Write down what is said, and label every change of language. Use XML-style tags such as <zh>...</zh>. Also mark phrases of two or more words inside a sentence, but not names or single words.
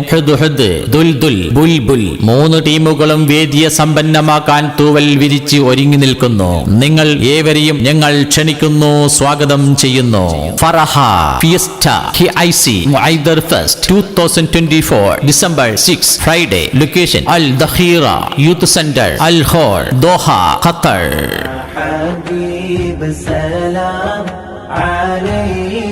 <ml>ഹുദ്ഹുദ്, ദുൽദുൽ, ബുൽബുൽ. 3 ടീമുകളും വേദിയെ സമ്പന്നമാക്കാൻ തൂവൽ വിരിച്ച് ഒരുങ്ങി നിൽക്കുന്നു. നിങ്ങൾ ഏവരെയും ഞങ്ങൾ ക്ഷണിക്കുന്നു, സ്വാഗതം ചെയ്യുന്നു. ഫറഹ ഫിയസ്റ്റ KIC മുഐദർ ഫെസ്റ്റ് 2024</ml> <en>December 6 Friday. Location Al Dakhira Youth Center, Al Khor, Doha, Qatar.</en>